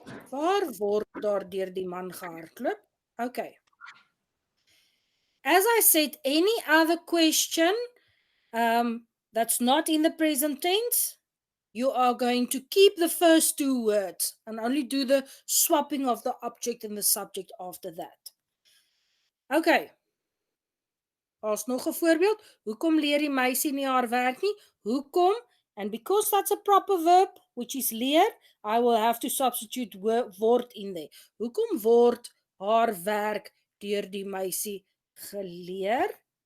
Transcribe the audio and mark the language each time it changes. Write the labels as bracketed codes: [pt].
[af] Waar word daar deur die man gehardloop? [en] Okay. As I said, any other question that's not in the present tense, you are going to keep the first two words and only do the swapping of the object and the subject after that. [af] Okay. Daar's nog 'n voorbeeld. Hoekom leer die meisie nie haar werk nie? Hoekom? [en] And because that's a proper verb, which is leer, I will have to substitute word in there. [af] Hoekom word haar werk deur die meisie geleer?